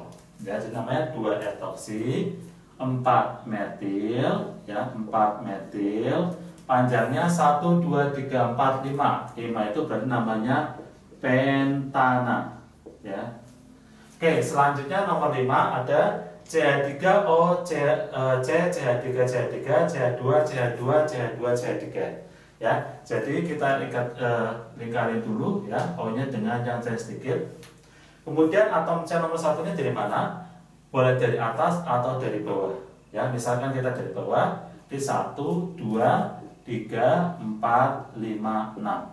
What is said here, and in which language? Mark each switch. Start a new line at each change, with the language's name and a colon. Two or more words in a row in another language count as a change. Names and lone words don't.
Indonesian: Ya, jadi namanya 2 etoksi, 4 metil ya, 4 metil. Panjangnya 1, 2, 3, 4, 5. 5 itu berarti namanya pentana ya. Oke, selanjutnya nomor 5 ada CH3O, C, CH3, CH3, CH2, CH2, CH2, CH3 ya. Jadi kita lingkarin dulu ya, O-nya dengan yang C sedikit. Kemudian atom C nomor 1-nya dari mana? Boleh dari atas atau dari bawah ya. Misalkan kita dari bawah di 1, 2, 3, 4, 5, 6.